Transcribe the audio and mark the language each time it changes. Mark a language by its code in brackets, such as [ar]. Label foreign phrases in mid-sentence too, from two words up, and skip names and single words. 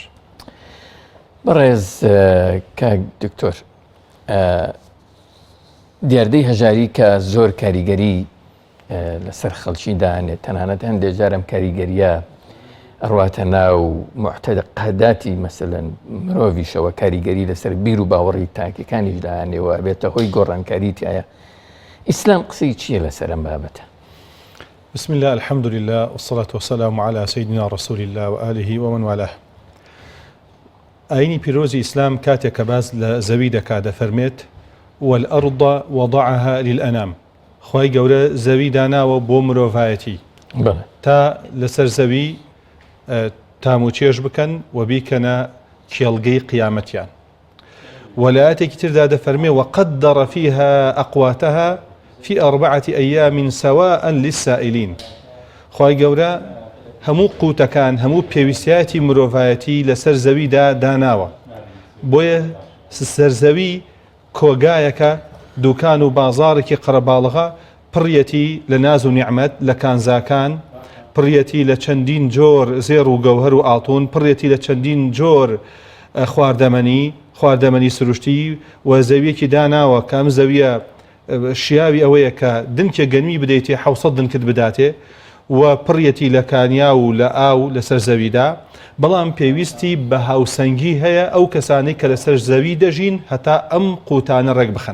[ckb] بەڕێز کاک دکتۆر، دیاردەی هەژاری کە زۆر کاریگەری لەسەر خەڵکی دانێت، تەنانەت هەندێک جارم کاریگەریە ئەڕواتە ناو معتەقەداتی مەسەلەن مرۆڤیشەوە، کاریگەری لەسەر بیر و باوەڕی تاکیەکانیش داهێنێەوە بێتە هۆی گۆڕانکاری تایە. ئیسلام قسەی چییە لەسەر ئەم بابەتە؟ [ar] بسم الله الحمد لله والصلاة والسلام على سيدنا رسول الله وآله ومن والاه. [ckb] ئاینی پیرۆزی ئیسلام کاتێک کە باس لە زەوی دەکات دەفەرمێت [ar] والأرض وضعها للأنام. [ckb] خوای گەورە زەوی داناوە بۆ مرۆڤایەتی تا لەسەر زەوی تام و چێژ بکەن و بیکەنە کێڵگەی قیامەتیان. وەلایەتێکی تردا دەفەرمێ [ar] وقدر فيها أقواتها في 4 أيام سواء للسائلين. [ckb] خوای گەورە هەموو قوتەکان هەموو پێویستیاتی مرۆڤایەتی لەسەر زەویدا داناوە، بۆیە سەرزەوی کۆگایەکە دوکان و بازارێکی قەرەباڵغا پڕیەتی لە ناز و نیعمەت لە کانزاکان، پڕیەتی لە چەندین جۆر زێڕ و گەوهر و ئاڵتون، پڕیەتی لە چەندین جۆر خواردەمەنی سروشتی و زەویەکی داناوە کە ئەم زەویە شیاوی ئەوەیە کە دنکێ گەنمی بدەیتێ 700 دنکت بداتێ و پڕیەتی لە کانیا و لە ئاو لەسەر زەویدا، بەڵام پێویستی بە هاوسەنگی هەیە ئەو کەسانەی کە لەسەر زەوی دەژین هەتا ئەم قوتانە ڕێک بخەن.